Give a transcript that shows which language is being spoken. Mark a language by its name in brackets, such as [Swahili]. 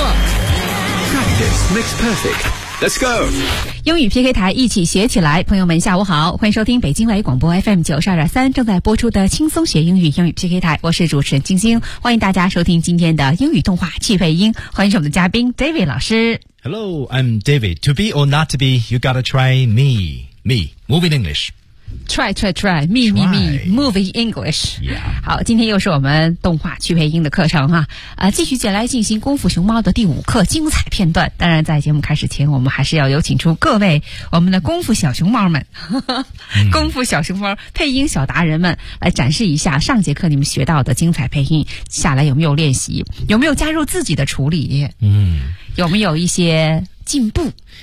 [English] Practice makes perfect。 Let's go！ [Chinese] 英语 PK 台一起学起来，朋友们下午好，欢迎收听北京外语广播 FM 92.3正在播出的轻松学英语英语 PK 台，我是主持人晶晶，欢迎大家收听今天的英语动画趣配音，欢迎我们的嘉宾 David 老师。 [English] Hello, I'm David. To be or not to be, you gotta try me, me. Moving English. Try, try, try, me, try. me, me, movie English. Yeah. [Chinese] 好，今天又是我们动画趣配音的课程哈、继续接下来进行《功夫熊猫》的第五课精彩片段。当然，在节目开始前，我们还是要有请出各位我们的功夫小熊猫们，功夫小熊猫配音小达人们来展示一下上节课你们学到的精彩配音，下来有没有练习，有没有加入自己的处理，有没有一些进步？